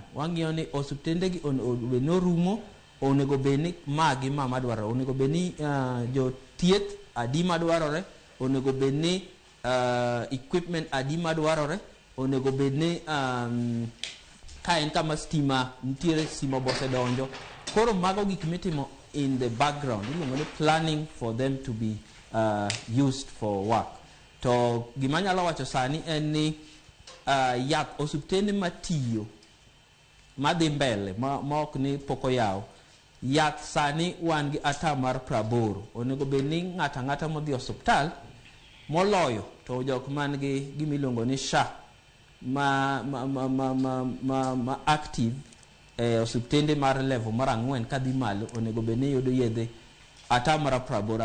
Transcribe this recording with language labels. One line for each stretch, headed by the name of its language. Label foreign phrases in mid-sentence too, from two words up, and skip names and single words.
Luo (Kenya and Tanzania): Wang'iyo ni osiptende gi norumo, onego bedni magi mama dwarore, onego bedni jothieth adi madwarore, onego bedni equipment adi madwarore, onego bedni ka en kama stima nitiere, stima bose donjo. Koro mago gik mitimo
English: in the background,
Luo (Kenya and Tanzania): iluongo ni
English: planning for them to be used for work.
Luo (Kenya and Tanzania): To gima nyalo wacho sani en ni yath osiptende matiyo madhi mbele ma ok ni poko yaw, yath sani wan gi atamar 80. Onego bedni ng'ata modhi osiptal moloyo to jok man gi gimiluongo ni SHA ma active osiptende mar level mar 4 kadhi malo, onego bedni yudo yedhe atamar 80.